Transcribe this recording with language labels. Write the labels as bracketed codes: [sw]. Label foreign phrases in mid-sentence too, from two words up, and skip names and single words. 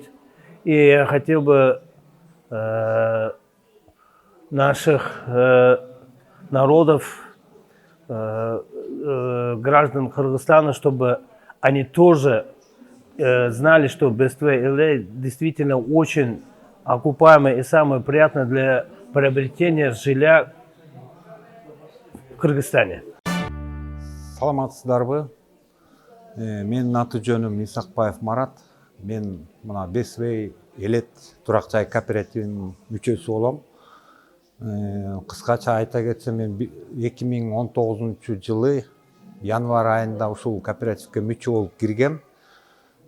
[ru] И я хотел бы наших народов, граждан Кыргызстана, чтобы они тоже знали, что BestWay LA действительно очень окупаемое и самое приятное для приобретения жилья в Кыргызстане. [ky] Саламатсыздарбы? Менин аты жөнүм Исакбаев Марат. Мен мына BestWay элет турак жай кооперативинин мүчөсү болом. Кыскача айта кетсем, мен 2019 жылы январь айында ушул кооперативге мүчө болуп киргем.